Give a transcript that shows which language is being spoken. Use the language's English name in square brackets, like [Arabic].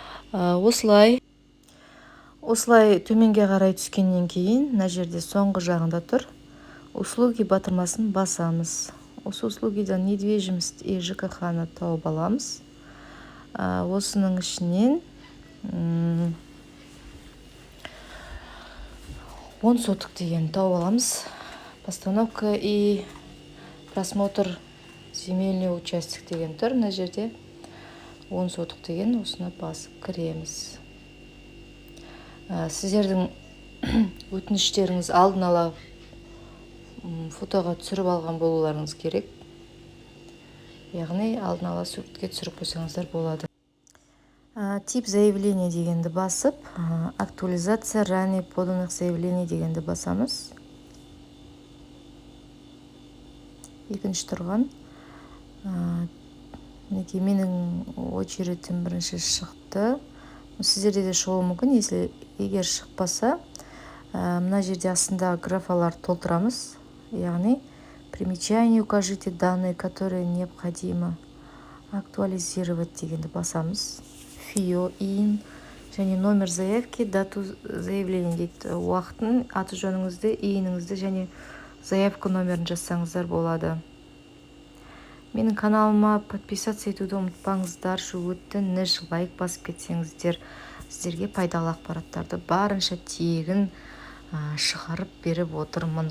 [Kazakh] Осылай төменге қарай түскеннен кейін, мына жерде соңғы жағында тұр. Услуги батырмасын басамыз. Осы услугидан недвижимость и ЖКХ-ны тауып аламыз. Осының ішінен 10 сотық деген тауып аламыз. [Russian] Постановка и просмотр земельный участок [Kazakh] деген тұр. Мына жерде 10 сотық деген, осыны басып кіреміз. Сіздердің өтініштеріңіз алдын ала фотоға түсіріп алған болуларыңыз керек. Яғни алдын ала суретке түсіріп қойсаңыздар болады. Тип заявление дегенді басып, [Russian] актуализация ранее поданных заявлений [Kazakh] дегенді басамыз. Екінші тұрған. Менің очередім бірінші шықты. Сіздерде де шығуы мүмкін. Егер шықпаса, мына жерде астында графалар толтырамыз, яғни [Russian] примечание укажите данные, которые необходимо актуализировать [Kazakh] дегенді басамыз. [Russian] ФИО, ИИН және номер заявки, дату заявления дейді. [Kazakh] Уақытын, аты жөніңізді, ИИНіңізді және заявка номерін жазсаңыздар болады. Менің каналыма подписаться етуді ұмытпаңыздар. Өтініш лайк басып кетсеңіздер, сіздерге пайдалы ақпараттарды барынша тегін шығарып беріп отырмын.